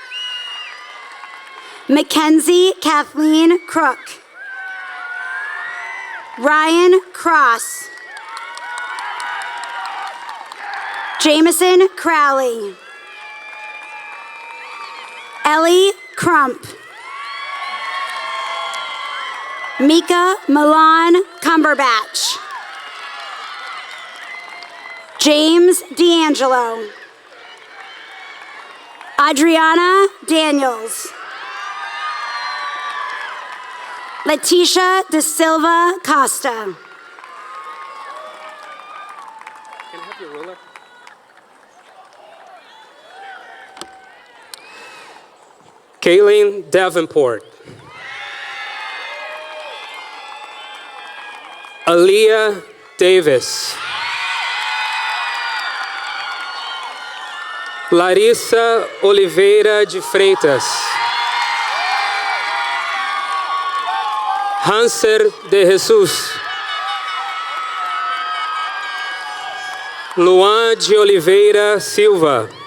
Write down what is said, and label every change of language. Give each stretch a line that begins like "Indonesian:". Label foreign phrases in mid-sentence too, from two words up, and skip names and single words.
English: Mackenzie Kathleen Crook. Ryan Cross. Jameson Crowley. Ellie Crump. Mika Milan Cumberbatch. James D'Angelo. Adriana Daniels. Leticia De Silva Costa. Can I have your ruler? Kayleen Davenport. Aaliyah Davis. Larissa Oliveira de Freitas. Hanser de Jesus. Luan de Oliveira Silva.